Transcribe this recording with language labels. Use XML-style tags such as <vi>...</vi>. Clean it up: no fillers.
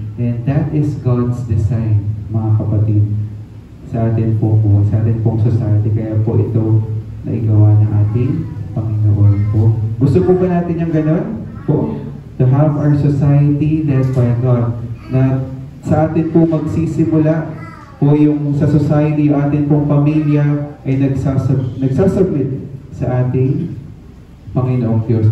<en>And that is God's design,</en> <tl>mga kapatid, sa atin po, sa atin pong society. Kaya po ito naigawa ng ating Panginoon po. Gusto po ba natin yung gano'n po?</tl> <en>To have our society led by God.</en> <tl>Na sa atin po magsisimula po yung sa society, yung atin pong pamilya ay nagsasubmit sa ating Panginoong Diyos.</tl>